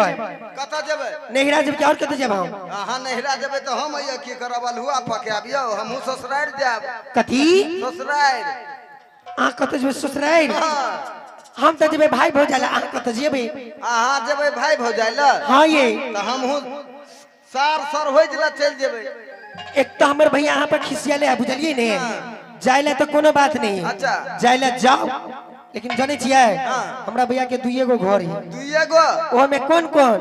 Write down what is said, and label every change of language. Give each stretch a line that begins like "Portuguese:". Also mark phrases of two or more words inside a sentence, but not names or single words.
Maithili: कत जेबै नहिरा जब और कत जेब हम अहाँ नहिरा जेबै तो हम अइया की करब अलहुआ पकाबियो हमहू ससुरारि जाब कथी ससुरारि आ कत जेबै ससुराल हम त जेबै भाई भौजाई आ कत जेबै अहाँ जेबै भाई भौजाई ल हां ये तो हमहू सार सर होई जला चल जेबै एक तो हमर भैया यहाँ पर खिसियाले है बुझलिए ने जाइले तो कोनो बात नहीं अच्छा जाइले जाओ लेकिन जाने छियै हमरा भैया के दुइये गो घर है दुइये गो ओ में कौन कौन